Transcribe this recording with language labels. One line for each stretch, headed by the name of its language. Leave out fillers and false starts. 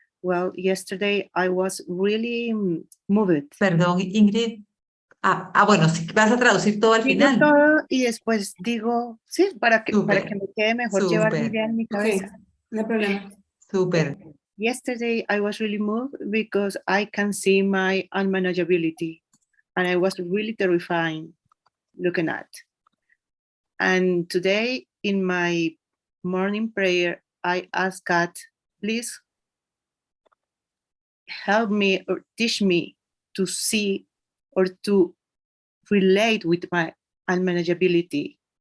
English: Well, yesterday I was really moved.
Spanish: Perdón, Ingrid. Bueno, si vas a traducir todo al final. Todo y después digo, sí, para que me quede mejor llevar mi idea en mi cabeza. Okay. No problema. Súper.
English: Yesterday, I was really moved because I can see my unmanageability and I was really terrifying looking at. And today in my morning prayer, I asked God, please help me or teach me to see or to relate with my unmanageability.